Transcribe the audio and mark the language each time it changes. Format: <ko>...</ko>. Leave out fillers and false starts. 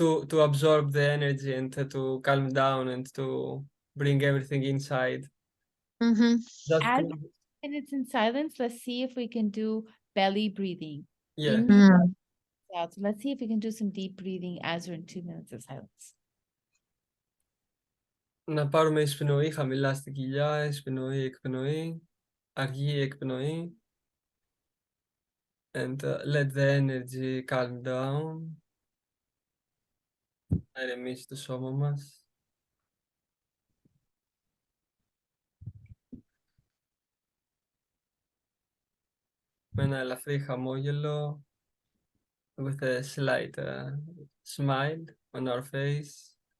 <en>to absorb the energy and to calm down and to bring everything inside? Mm-hmm. Just As to, minutes in silence, let's see if we can do belly breathing. yeah. In, out. So let's see if we can do some deep breathing as we're in 2 minutes of silence.</en> <el>Να πάρουμε εισπνοή χαμηλά στην κοιλιά, εισπνοή, εκπνοή, αργή εκπνοή.</el> <en>And let the energy calm down.</en> <el>Να ηρεμήσει το σώμα μας. Με ένα ελαφρύ χαμόγελο,</el> <en>with a slight smile on our face.</en>